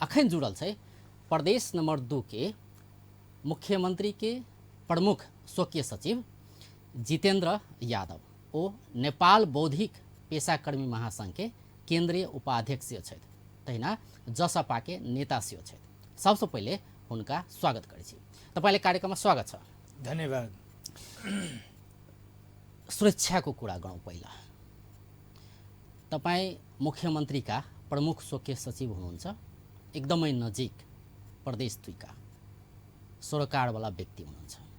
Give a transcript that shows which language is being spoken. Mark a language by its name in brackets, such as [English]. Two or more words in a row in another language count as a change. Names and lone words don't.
[Maithili] अखन जुड़ल छै प्रदेश नंबर 2 के मुख्यमंत्री के प्रमुख स्वकीय सचिव जितेंद्र यादव। ओ नेपाल बौद्धिक पेशाकर्मी महासंघ के केंद्रीय उपाध्यक्ष छथि, तहिना जसपा के नेता सेहो छथि। सबसे पहले उनका स्वागत करै छी। [Nepali] तपाईले कार्यक्रममा स्वागत छ। धन्यवाद। सुरक्षा को कुरा गरौँ। पहिला तपाई मुख्यमंत्री का प्रमुख स्वकीय सचिव हुनुहुन्छ, एकदमै नजिक प्रदेश 2 का सरकार वाला व्यक्ति हुनुहुन्छ।